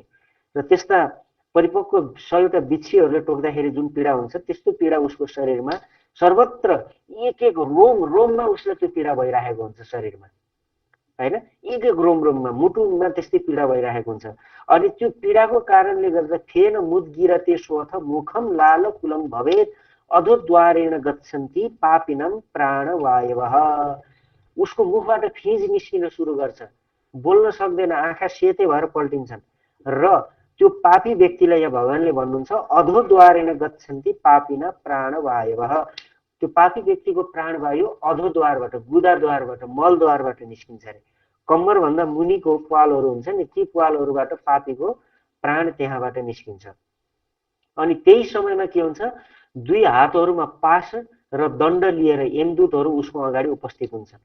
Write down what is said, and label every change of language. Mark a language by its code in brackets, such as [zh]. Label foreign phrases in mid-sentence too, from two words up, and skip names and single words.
[ne] र त्यस्ता परिपक्व 100 बिच्छीहरूले टोक्दाखेरि जुन पीडा हुन्छ, त्यस्तो पीडा उसको शरीरमा सर्वत्र एक एक रोम रोममा उसलाई त्यो पीडा भइरहेको हुन्छ शरीरमा, होइन। एक एक रोम रोममा मुटुमा त्यस्तै पीडा भइरहेको हुन्छ। अनि त्यो पीडाको कारणले गर्दा [sa] फेन मुद्गिरते स्वथ मुखम लाल कुलम भवेत अधोद्वारेण गच्छन्ति पापिनम प्राणवायवः। [ne] उसको मुखबाट फिज निस्किन सुरु गर्छ, बोल्न सक्दैन, आँखा सेतै भएर पल्टिन्छन्। र त्यो पापी व्यक्तिलाई यहाँ भगवानले भन्नुहुन्छ [sa] अधोद्वारेण गच्छन्ति पापिना प्राणवायवः। [ne] त्यो पापी व्यक्तिको प्राणवायु अधोद्वारबाट, गुदाद्वारबाट, मलद्वारबाट निस्किन्छ अरे। कम्मरभन्दा मुनिको प्वालहरू हुन्छ नि, ती प्वालहरूबाट पापीको प्राण त्यहाँबाट निस्किन्छ। अनि त्यही समयमा के हुन्छ, दुई हातहरूमा पास र दण्ड लिएर यमदूतहरू उसको अगाडि उपस्थित हुन्छन्।